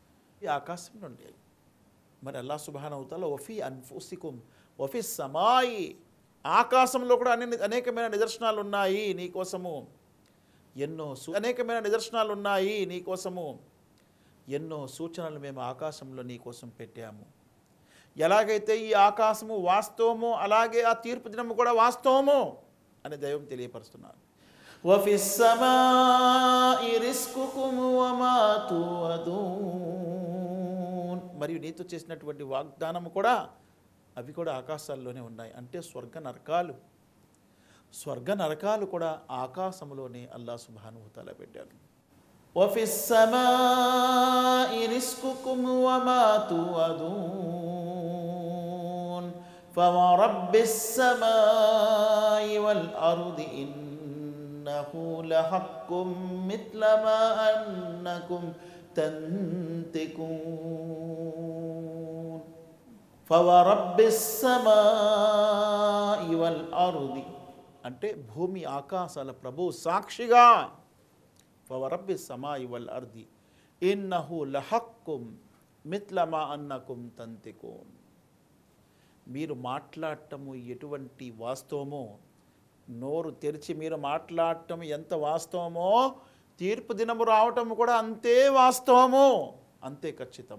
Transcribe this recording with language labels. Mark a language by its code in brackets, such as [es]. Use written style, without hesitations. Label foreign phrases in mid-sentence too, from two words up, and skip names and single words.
[ar] మరి الله سبحانه وتعالى وفي أنفسكم وفي السماء, [te] ఆకాశంలో కూడా అనేకమైన నిదర్శనాలు ఉన్నాయి నీకోసము. అనేకమైన నిదర్శనాలు ఉన్నాయి నీకోసము. ఎన్నో సూచనలు మేము ఆకాశంలో నీకోసం పెట్టాము. ఎలాగైతే ఈ ఆకాశము వాస్తవమో అలాగే ఆ తీర్పు దినము కూడా వాస్తవము అని దైవం తెలియపరుస్తున్నారు. [ar] وفي السماء رزقكم وما توعدون. [te] మరియు నీతో చేసినటువంటి వాగ్దానము కూడా అవి కూడా ఆకాశాల్లోనే ఉన్నాయి. అంటే స్వర్గ నరకాలు కూడా ఆకాశములోనే [ar] الله سبحانه وتعالى [te] పెట్టారు. [ar] وفي السماء رزقكم وما توعدون فورب السماء والأرض إنه لحق مثل ما أنكم تنطقون. فورب السماء والأرض [te] అంటే భూమి ఆకాశాల ప్రభు సాక్షిగా, [ar] فورب السماء والأرض إنه لحق مثل ما أنكم تنطقون. [te] మీరు మాట్లాడటము ఎటువంటి వాస్తవమో, నోరు తెరిచి మీరు మాట్లాడటం ఎంత వాస్తవమో, తీర్పు దినము రావటము కూడా అంతే వాస్తవము, అంతే ఖచ్చితము.